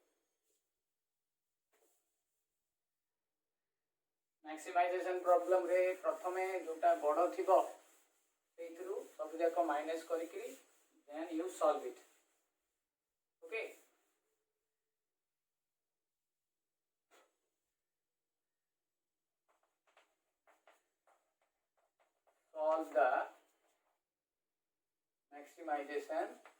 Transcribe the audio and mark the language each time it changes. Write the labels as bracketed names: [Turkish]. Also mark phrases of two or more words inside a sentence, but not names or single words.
[English] maximization problem [Odia] ରେ ପ୍ରଥମେ ଯୋଉଟା ବଡ଼ ଥିବ ସେଇଥିରୁ ସବୁ ଯାକୁ ମାଇନସ କରିକରି [English] then you solve it okay solve the maximization